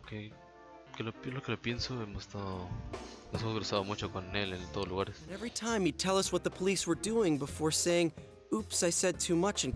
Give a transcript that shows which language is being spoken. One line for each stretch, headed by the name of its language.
English: Okay.
Spanish: Lo que lo pienso, nos hemos cruzado mucho con él en todos lugares.
English: And every time he'd tell us what the police were doing before saying, oops, I said too much and...